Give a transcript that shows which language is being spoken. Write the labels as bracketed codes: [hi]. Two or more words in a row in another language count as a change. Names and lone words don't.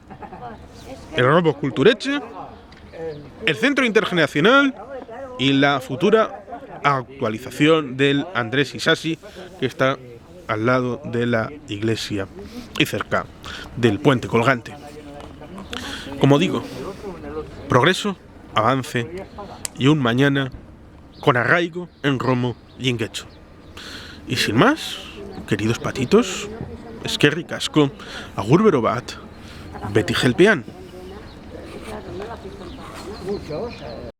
[es] El Romo Kultur Etxe, el Centro Intergeneracional y la futura actualización del Andrés Isasi, que está al lado de la iglesia y cerca del puente colgante. Como digo, progreso, avance y un mañana con arraigo en Romo y en Guecho. Y sin más, queridos patitos, [eu] eskerrik asko, agur bero bat, beti gelpean.